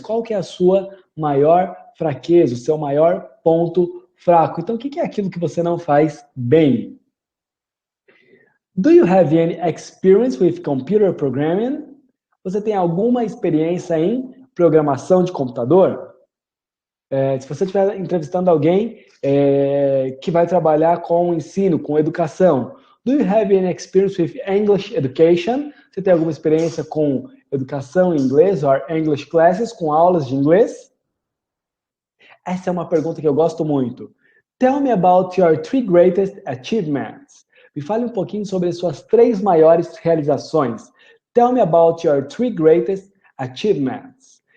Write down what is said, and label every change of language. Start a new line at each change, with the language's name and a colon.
Portuguese: Qual que é a sua maior fraqueza, o seu maior ponto fraco? Então, o que é aquilo que você não faz bem?
English: Do you have any experience with computer programming?
Portuguese: Você tem alguma experiência em programação de computador? Se você estiver entrevistando alguém que vai trabalhar com ensino, com educação,
English: do you have any experience with English education?
Portuguese: Você tem alguma experiência com educação em inglês,
English: or English classes,
Portuguese: com aulas de inglês? Essa é uma pergunta que eu gosto muito.
English: Tell me about your 3 greatest achievements.
Portuguese: Me fale um pouquinho sobre as suas 3 maiores realizações.
English: Tell me about your 3 greatest achievements.